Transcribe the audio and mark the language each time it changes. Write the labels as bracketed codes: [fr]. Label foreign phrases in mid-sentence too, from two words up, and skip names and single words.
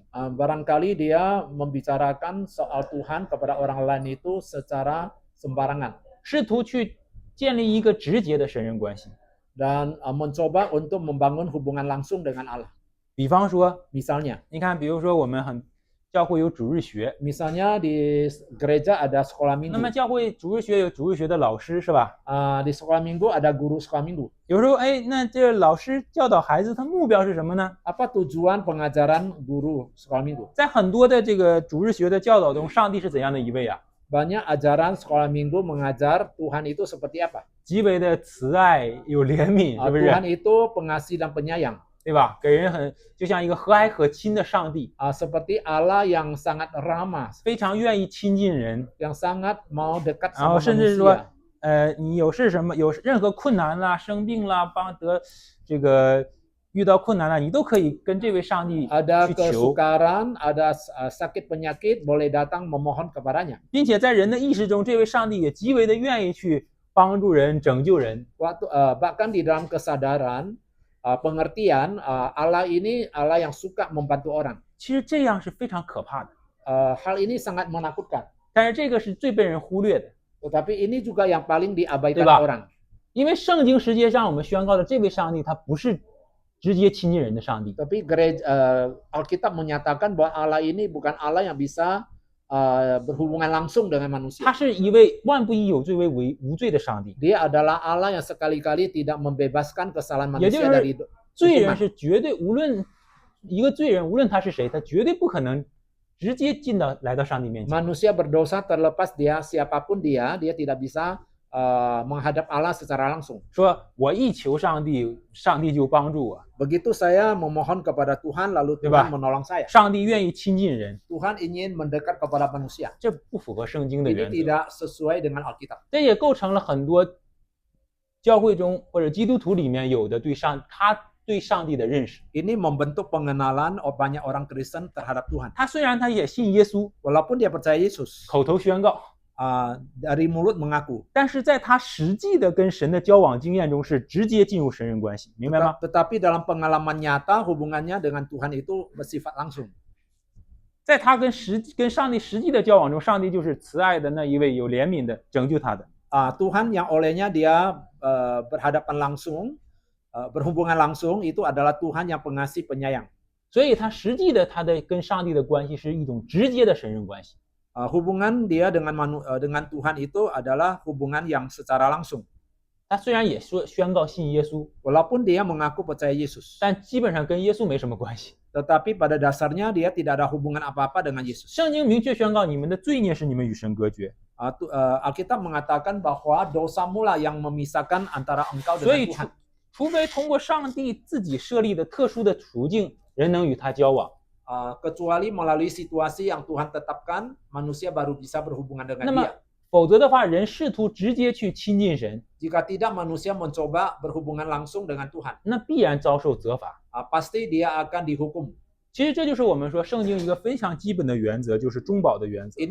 [id] Barangkali dia membicarakan soal Tuhan kepada orang lain itu secara sembarangan [zh] 试图去建立一个直接的神人关系。 [id] dan mencoba untuk membangun hubungan langsung dengan Allah. [zh] 比方说， [id] Misalnya, [zh] 你看，比如说我们教会有主日学， [id] misalnya di gereja ada sekolah [zh] 那么 [id] minggu. [zh] 教会主日学有主日学的老师，是吧？ [id] Di sekolah minggu ada guru sekolah minggu. [zh] 有时候，哎，那这老师教导孩子，他目标是什么呢？ [id] Apa tujuan pengajaran guru sekolah minggu? [zh] 在很多的这个主日学的教导中，上帝是怎样的一位啊？ [id] Banyak ajaran sekolah minggu mengajar Tuhan itu seperti apa. [zh] 极为的慈爱，有怜悯，是不是？ [id] Tuhan itu pengasih dan penyayang. [zh] 对吧？给人就像一个和蔼可亲的上帝， [id] Seperti Allah yang sangat ramah, [zh] 非常愿意亲近人， [id] yang sangat mau dekat [zh] 然后 [id] sama [zh] 甚至说 [id] manusia.， [zh] 你有任何困难啦、生病啦、这个遇到困难了，你都可以跟这位上帝 [id] Ada [zh] 去求， [id] kesukaran, ada sakit penyakit, boleh datang memohon kepadanya. [zh] 并且在人的意识中，这位上帝也极为的愿意去帮助人、拯救人。 [id] Bahkan di dalam kesadaran, pengertian, Allah ini Allah yang suka membantu orang. [zh] 其实这样是非常可怕的， [id] Hal ini sangat menakutkan. [zh] 但是这个是最被人忽略的， [id] Tetapi ini juga yang paling diabaikan [zh] 对吧？ [id] orang. [zh] 因为圣经实际上我们宣告的这位上帝，他不是直接亲近人的上帝， [id] Tapi Alkitab menyatakan bahwa Allah ini bukan Allah yang bisa berhubungan langsung dengan [zh] 他 [id] manusia. [zh] 是一位万不以有罪为无罪的上帝。 [id] Dia adalah Allah yang sekali-kali tidak membebaskan kesalahan [zh] 也就 [id] manusia dari [zh] 是罪人 [id] hukuman. [zh] 是绝对，无论一个罪人，无论他是谁，他绝对不可能直接来到上帝面前。 [id] Manusia berdosa terlepas dia siapapun dia tidak bisa menghadap Allah secara langsung. [zh] 说我一求上帝，上帝就帮助我， [id] Begitu saya memohon kepada Tuhan, lalu Diba? Tuhan menolong saya. [zh] 上帝愿意亲近人， [id] Tuhan ingin mendekat kepada manusia. [zh] 这不符合圣经的 [id] Ini [zh] 原则， [id] tidak sesuai dengan Alkitab. [zh] 这也构成了很多教会中或者基督徒里面有的他对上帝的认识。 [id] Ini membentuk pengenalan banyak orang Kristen terhadap Tuhan. [zh] 他虽然他也信耶稣， [id] Walaupun dia percaya Yesus, [zh] 口头宣告， [id] dari mulut mengaku, [zh] 但是在他实际的跟神的交往经验中是直接进入神人关系，明白吗？ [id] tetapi dalam pengalaman nyata hubungannya dengan Tuhan itu bersifat langsung. [zh] 在他跟上帝实际的交往中，上帝就是慈爱的那一位，有怜悯的，拯救他的。 [id] Tuhan yang olehnya dia berhadapan langsung, berhubungan langsung itu adalah Tuhan yang pengasih penyayang. [zh] 所以他实际的他的跟上帝的关系是一种直接的神人关系。 [id] Hubungan dia dengan Tuhan itu adalah hubungan yang secara langsung. [zh] 他虽然也说宣告信耶稣， [id] Walaupun dia mengaku percaya Yesus, [zh] 但基本上跟耶稣没什么关系。 [id] tetapi pada dasarnya dia tidak ada hubungan apa-apa dengan Yesus. [zh] 圣经明确宣告，你们的罪孽使你们与神隔绝。 [id] Alkitab mengatakan bahwa dosamu lah yang memisahkan antara engkau [zh] 所 [id] dengan [zh] 以 [id] Tuhan. [zh] 除非通过上帝自己设立的特殊的途径，人能与他交往。 [id] Kecuali melalui situasi yang Tuhan tetapkan, manusia baru bisa berhubungan [zh] 那 [id] dengan [zh] 么 [id] dia. [zh] 否则的话，人试图直接去亲近神， [id] Jika tidak, manusia mencoba berhubungan langsung dengan Tuhan. [zh] 那必然遭受责罚。 [id] Pasti dia akan dihukum. [zh] 其实这就是我们说圣经一个非常基本的原则，就是中保的原则。